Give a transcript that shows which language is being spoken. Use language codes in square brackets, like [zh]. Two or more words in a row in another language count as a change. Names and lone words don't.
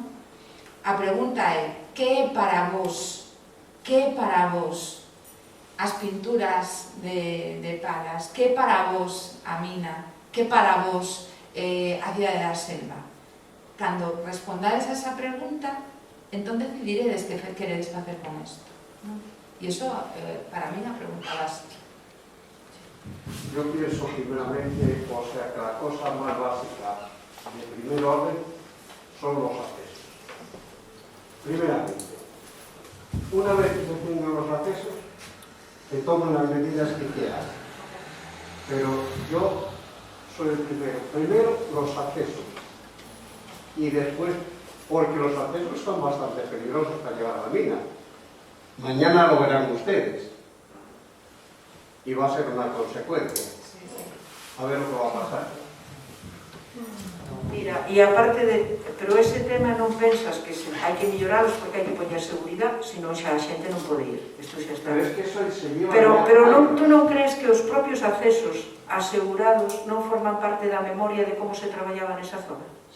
[gl] A pregunta é, que é para vos as pinturas de Palas, que é para vos a mina, que é para vos a cidade da selva? Cando respondades a esa pregunta, entón decidiredes que queredes facer con isto. E iso, para mí, é a pregunta básica. [es] Yo pienso primeramente, o sea, que la cosa más básica de primer orden son los accesos. Primeramente, una vez que se tengan los accesos, se toman las medidas que quieran. Pero yo soy el primero. Primero, los accesos. Y después, porque los accesos son bastante peligrosos para llegar a la mina. Mañana lo verán ustedes. Y va a ser una consecuencia. A ver lo que va a pasar. [gl] Mira, e aparte de... Pero ese tema non pensas que hai que melloralos porque hai que poñer seguridade, senón xa a xente non pode ir. Isto xa está. [es] Pero es que eso se lleva... [gl] Pero tú non crees que os propios accesos asegurados non forman parte da memoria de como se traballaba nesa zona?